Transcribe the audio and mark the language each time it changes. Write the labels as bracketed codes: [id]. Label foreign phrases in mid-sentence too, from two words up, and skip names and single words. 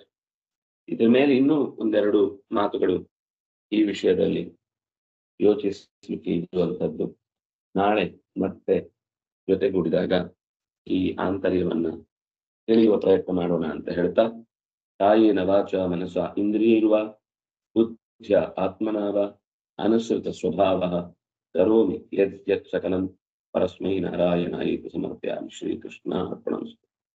[kn] ಇದ್ರ ಮೇಲೆ ಇನ್ನೂ ಒಂದೆರಡು ಮಾತುಗಳು ಈ ವಿಷಯದಲ್ಲಿ ಯೋಚಿಸಲಿಕ್ಕೆ ಇರುವಂಥದ್ದು. ನಾಳೆ ಮತ್ತೆ ಜೊತೆಗೂಡಿದಾಗ ಈ ಆಂತರ್ಯವನ್ನ ತಿಳಿಯುವ ಪ್ರಯತ್ನ ಮಾಡೋಣ ಅಂತ ಹೇಳ್ತಾ, [sa] ಕಾಯೇನ ವಾಚ ಮನಸ ಇಂದ್ರಿಯೈರ್ವ ಬುದ್ಧ್ಯ ಆತ್ಮನಾವ ಅನುಸೃತ ಸ್ವಭಾವ ಕರೋಮಿ ಯತ್ ಸಕಲಂ ಪರಸ್ಮೈ ನಾರಾಯಣಾಯ ಸಮರ್ಪಯಾಮಿ. ಶ್ರೀಕೃಷ್ಣ ಅರ್ಪಣಮಸ್ತು.